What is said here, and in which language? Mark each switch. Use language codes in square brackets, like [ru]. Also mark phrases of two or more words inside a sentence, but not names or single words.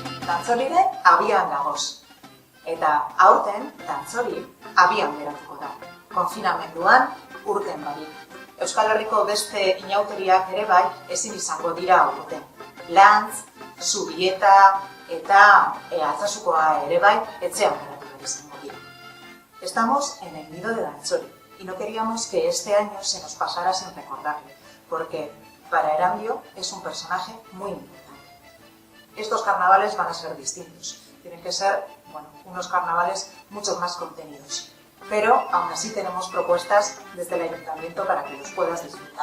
[eu] Dantzorire abian dagoz. Eta aurten, dantzori abian geratuko da. Konfinamenduan urten barik. Euskal Herriko beste inauteriak ere bai ezin izango dira aurten. Lantz, Zubieta eta Altsasukoa ere bai etxean geratu behar izango dira. [es] Estamos en el nido de Dantzori y no queríamos que este año se nos pasara sin recordarle, porque para Erandio es un personaje muy importante. Estos carnavales van a ser distintos, tienen que ser, unos carnavales mucho más contenidos, pero aún así tenemos propuestas desde el Ayuntamiento para que los puedas disfrutar.